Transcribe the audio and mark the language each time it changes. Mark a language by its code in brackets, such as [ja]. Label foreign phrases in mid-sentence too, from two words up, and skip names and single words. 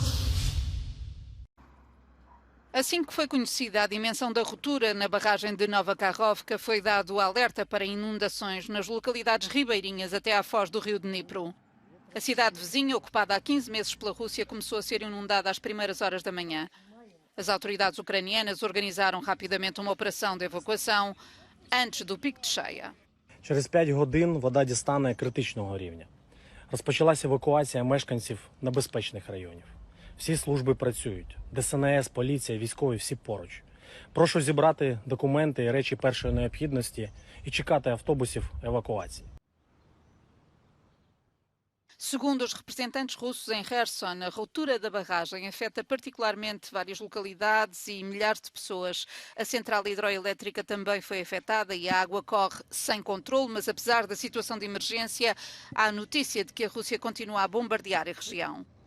[pt] Assim que foi conhecida a dimensão da ruptura na barragem de Nova Kakhovka, foi dado o alerta para inundações nas localidades ribeirinhas até à foz do rio Dnipro. A cidade vizinha, ocupada há 15 meses pela Rússia, começou a ser inundada às primeiras horas da manhã. As autoridades ucranianas organizaram rapidamente uma operação de evacuação antes do pico de cheia. [uk] Через 5 годин вода дістане критичного рівня. Розпочалася евакуація мешканців небезпечних районів. Всі служби працюють. ДСНС, поліція, військові – всі поруч. Прошу зібрати документи і речі першої необхідності і чекати автобусів евакуації. [pt] Segundo os representantes russos em Kherson, a ruptura da barragem afeta particularmente várias localidades e milhares de pessoas. A central hidroelétrica também foi afetada e a água corre sem controle, mas apesar da situação de emergência, há a notícia de que a Rússia continua a bombardear a região.